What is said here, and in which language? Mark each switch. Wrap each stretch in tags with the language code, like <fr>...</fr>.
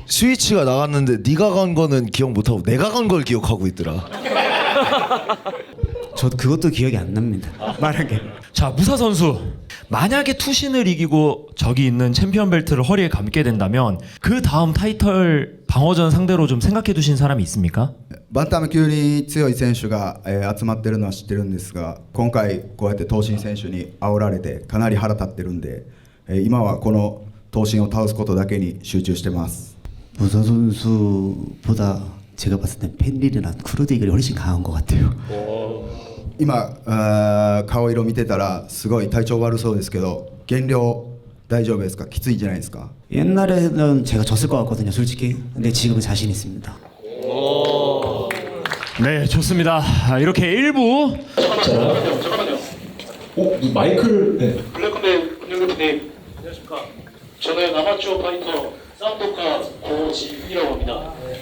<ko>스위치가 나갔는데 네가 간 거는 기억 못하고 내가 간 걸 기억하고 있더라. 저 그것도 기억이 안 납니다. 말한 게. 자, 무사 선수. 만약에 투신을 이기고 저기 있는 챔피언 벨트를 허리에 감게 된다면 그 다음 타이틀 방어전 상대로 좀 생각해 두신 사람이 있습니까?</ko> <ja>バンタム級に強い選手が、集まってるのは知ってるんですが、今回こうやって東進選手に煽られてかなり腹立ってるんで、今はこの東進を倒すことだけに集中してます。</ja> <ko>무사 선수보다 제가 봤을 땐 펜릴이나 크루디글이 훨씬 강한 것 같아요.</ko> <ja>今顔色見てたらすごい体調悪そうですけど、減量大丈夫ですか？きついんじゃないですか？</ja> <ko>옛날에는 제가 졌을 것 같거든요, 솔직히. 근데 지금은 자신 있습니다. 네, 좋습니다. 이렇게 1부 잠깐만요. 마이크를. 네. 블랙컴뱃 군영대표님 안녕하십니까. 저는 아마추어 파이터 쌈도카 고지이라고 합니다.</ko>